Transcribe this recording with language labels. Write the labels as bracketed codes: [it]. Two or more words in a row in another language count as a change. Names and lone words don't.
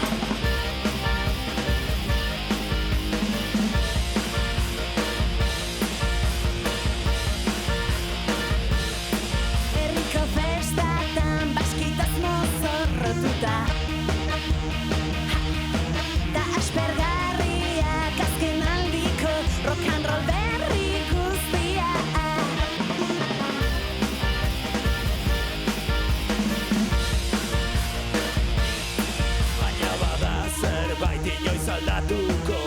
[eu] Herriko festatan baskitaz mozorrotuta, da aspergarriak azken aldiko [en] rock and roll [eu] berri guztia. Baina bada zerbait inoiz aldatu